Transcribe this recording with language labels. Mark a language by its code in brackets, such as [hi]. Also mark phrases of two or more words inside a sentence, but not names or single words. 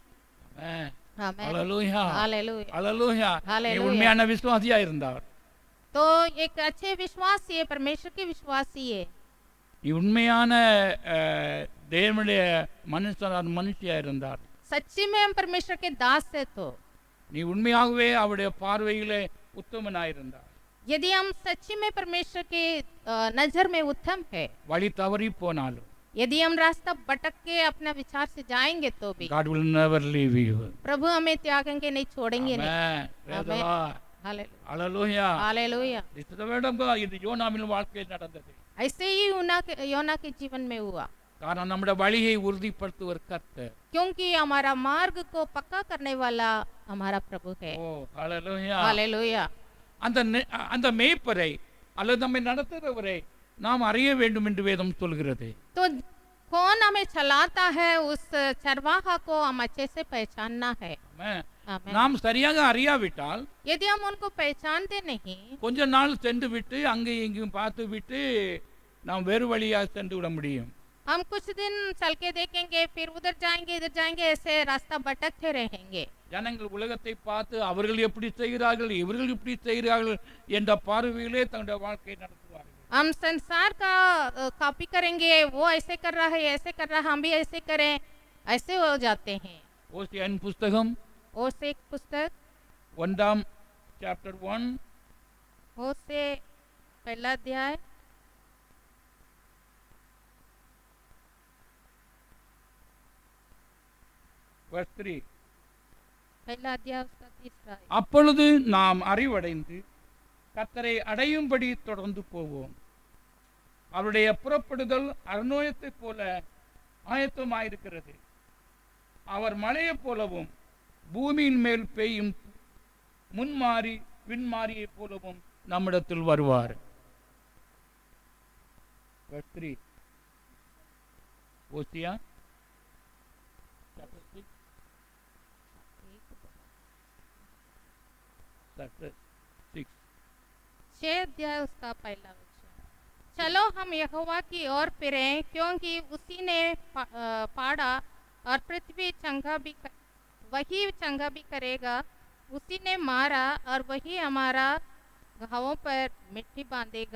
[hi] आमीन. [ta] அல்லேலூயா, [hi] हालेलुया. [ta] அல்லேலூயா. நீ [hi] हालेलुया. [ta] உண்மையான விசுவாசியா இருந்தார், [hi] तो एक अच्छे विश्वासी है, परमेश्वर के विश्वासी है. [ta] நீ உண்மையான தேவனுடைய மனுஷியா இருந்தார், [hi] सच्ची में हम परमेश्वर के दास है. तो [ta] நீ உண்மையாகவே அவருடைய பார்வையிலே உத்தமனாயிருந்தார். [hi] यदि हम सच्ची में परमेश्वर के नजर में उत्तम है, [ta] வழி தவறி போனாலும் [hi] यदि हम रास्ता भटक के अपना विचार से जाएंगे तो भी [en] God will never leave you. [hi] प्रभु हमें त्यागेंगे नहीं, छोड़ेंगे नहीं. [en] Amen. Praise the Amen. Lord. [hi] हालेलुया. [en] Hallelujah. [hi] हालेलुया. [ta] இது யோனாவின் வாழ்க்கையில் நடந்தது. [hi] ऐसे ही योना के जीवन में हुआ, [ta] காரணம் நம்முடைய வழியை உறுதிப்படுத்துவர் கர்த்தர். [hi] क्योंकि हमारा मार्ग को पक्का करने वाला हमारा प्रभु है. [ta] ஓ ஹalleluya. [hi] हालेलुया. [ta] அந்த மேய்ப்பரை அல்லது நம்மை நடத்துகிறவரை நாம் அறிய வேண்டும் என்று வேதம் சொல்கிறது. [hi] तो कौन हमें चलाता है, उस चरवाहा को हम अच्छे से पहचानना है. [ta] ஆமென். [hi] आमीन. [ta] நாம் சரியாக அறியாவிட்டால் [hi] यदि हम उनको पहचानते नहीं, [ta] கொஞ்ச நாள் சென்று விட்டு அங்கேயும் இங்கேயும் பார்த்து விட்டு நாம் வேறு வழியாக சென்று விட முடியும். [hi] हम कुछ दिन चल के देखेंगे, फिर उधर जाएंगे, ऐसे रास्ता भटकते रहेंगे. [ta] ஜனங்கள் உலகத்தை பார்த்து அவர்கள் எப்படி செய்கிறார்கள், இவர்கள் இப்படி செய்கிறார்கள் என்ற பார்வையிலே தங்களுடைய வாழ்க்கையை நடத்துவார்கள். [hi] हम संसार का कॉपी करेंगे, वो ऐसे कर रहा है, ऐसे कर रहा है, हम भी ऐसे करें, ऐसे हो जाते हैं. [ta] ஓசியாவின் புஸ்தகம் [hi] होशे एक पुस्तक [en] 1 chapter 1 [hi] होशे पहला अध्याय [en] verse 3. [hi] पहला अध्याय उसका 3 आयत. [ta] அப்பொழுது நாம் அறிவடைந்து கர்த்தரை அடையும்படி தொடர்ந்து போவோம். அவருடைய புறப்படுதல் அருணோயத்தைப் போல ஆயத்தமாயிருக்கிறது. அவர் மழையைப் போலவும் பூமியின் மேல் பெய்யும் முன்மாறி பின்மாறியைப் போலவும் நம்மிடத்தில் வருவார். [en] Verse 3. [ta] ஓசியா [en] chapter 6 chapter 6 [hi] 6 अध्याय उसका पहला वचन. चलो हम यहोवा की ओर फिरें, क्योंकि उसी ने पाड़ा और पृथ्वी वही चंगा भी करेगा. उसी ने मारा और वही हमारा घावों पर मिट्टी बांधेगा.